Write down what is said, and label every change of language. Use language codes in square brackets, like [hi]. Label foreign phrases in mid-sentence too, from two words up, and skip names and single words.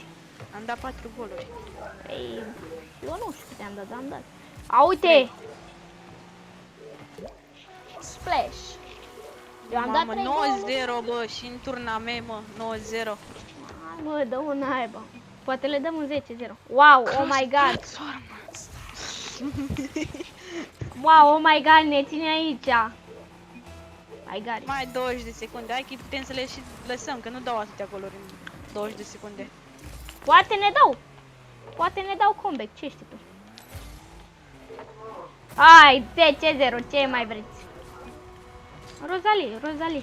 [ro] Am dat 4 goluri. Păi, eu nu știu câte am dat, dar am dat. A, uite! Splash. Eu am dat 3 goluri. 9-0, bă, și în turnament, mă, 9-0. Hai, mă, dă un naiba. Poate le dăm un 10-0. [en] Wow, oh my god. Wow, oh my god, [ro] ne ține aici. [en] My god. [ro] Mai 20 de secunde, hai că putem să le și lăsăm, că nu dau atâtea goluri în 20 de secunde. Poate ne dau. Poate ne dau comeback, ce știi tu? Hai, 10-0, ce mai vreți? Rosalie.